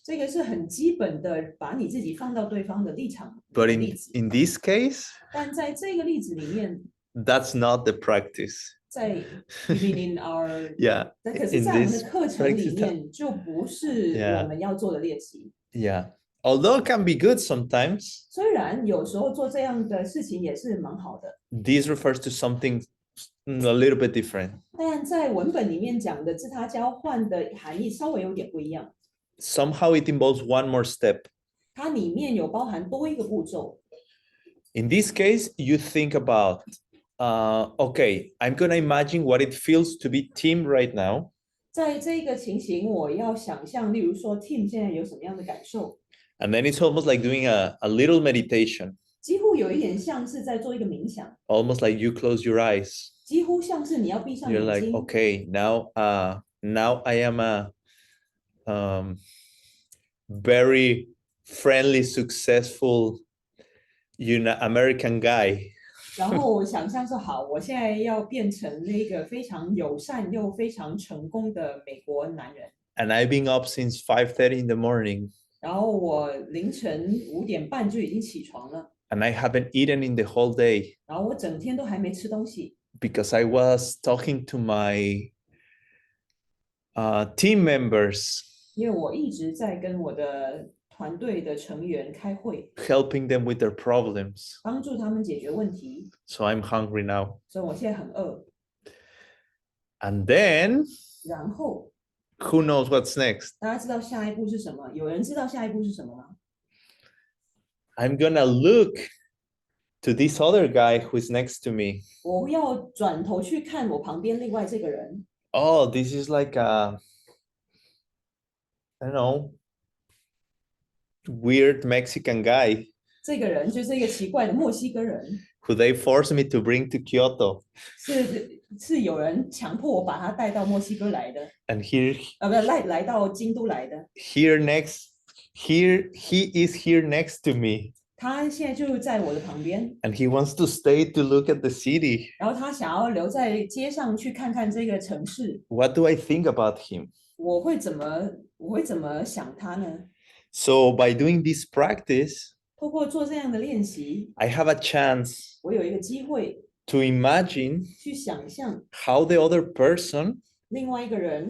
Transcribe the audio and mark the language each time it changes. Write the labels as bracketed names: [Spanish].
[Chinese] 这个是很基本的，把你自己放到对方的立场 [English] But [Chinese] 的例子。 [English] in this case, [Chinese] 但在这个例子里面， [English] that's not the practice. 在 even in our Yeah, [Chinese] 但可是， [English] in [Chinese] 在我们的 [English] this [Chinese] 课程里 [English] practice, [Chinese] 面，就不是 [English] Yeah. [Chinese] 我们要做的练习。 [English] yeah. Although it can be good sometimes, [Chinese] 虽然有时候做这样的事情也是蛮好的， [English] this refers to something a little bit different. [Chinese] 但在文本里面讲的自他交换的含义稍微有点不一样。 [English] Somehow it involves one more step. [Chinese] 它里面有包含多一个步骤。 [English] In this case, you think about, okay, I'm gonna imagine what it feels to be Tim right now. [Chinese] 在这个情形，我要想象，例如说 Tim 现在有什么样的感受， [English] And then it's almost like doing a little meditation, [Chinese] 几乎有一点像是在做一个冥想， [English] almost like you close your eyes. [Chinese] 几乎像是你要闭上 [English] You're [Chinese] 眼 [English] like, [Chinese] 睛。 [English] okay, now I am a very friendly, successful, American guy. [Chinese] 然后想象说，好，我现在要变成那个非常友善又非常成功的美国男人。 [English] And I've been up since 5:30 in the morning. [Chinese] 然后我凌晨5点半就已经起床了， [English] And I haven't eaten in the whole day [Chinese] 然后我整天都还没吃东西， [English] because I was talking to my team members, [Chinese] 因为我一直在跟我的团队的成员开会， [English] helping them with their problems. [Chinese] 帮助他们解决问题， [English] So I'm hungry now. [Chinese] 所以我现在很饿。 [English] And then, [Chinese] 然后 [English] who knows what's next? [Chinese] 大家知道下一步是什么？有人知道下一步是什么吗？ [English] I'm gonna look to this other guy who's next to me. [Chinese] 我要转头去看我旁边另外这个人， [English] Oh, this is like a, I don't know, weird Mexican guy [Chinese] 这个人就是一个奇怪的墨西哥人， [English] who they forced me to bring to Kyoto. [Chinese] 是有人强迫我把他带到墨西哥来的， [English] And here, [Chinese] 不是来到京都来的。 [English] here he is here next to me. [Chinese] 他现在就在我的旁边， [English] And he wants to stay to look at the city. [Chinese] 然后他想要留在街上去看看这个城市。 [English] What do I think about him? [Chinese] 我会怎么想他呢？ [English] So by doing this practice, [Chinese] 透过做这样的练习， [English] I have a chance [Chinese] 我有一个机会 [English] to imagine [Chinese] 去想象 [English] how the other person [Chinese] 另外一个人